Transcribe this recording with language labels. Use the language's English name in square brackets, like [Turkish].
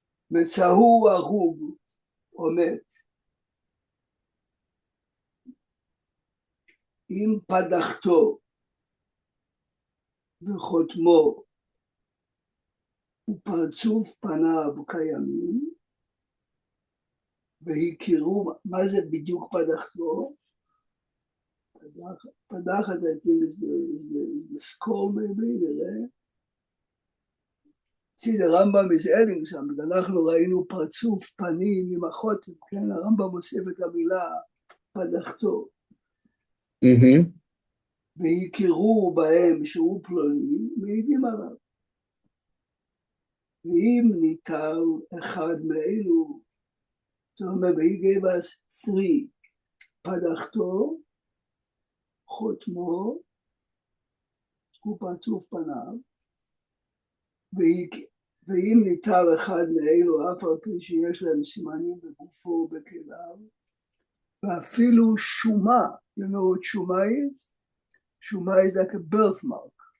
[Hebrew] מצאו הרוג או מת, עם פדחתו וחותמו ופרצוף פניו קיימים, והכירו, מה זה בדיוק פדחתו? פדחת, [English] I think is the skull maybe, [Hebrew] נראה. [English] See, the Rambam is adding something, [Hebrew] אנחנו ראינו פרצוף פנים עם החותם, כן? הרמב"ם מוסיף את המילה פדחתו. והכירו בהם שהוא פלוני, מעידים עליו. ואם ניטל אחד מאלו, [English] So remember, he gave us three: [Hebrew] padachto, chotmo, ופרצוף פניו, ואם ניתר אחד מאלו, אף על פי שיש להם סימנים בגופו ובכליו, ואפילו שומה, [English] you know what [Hebrew] שומה is? [English] שומה is like a birthmark.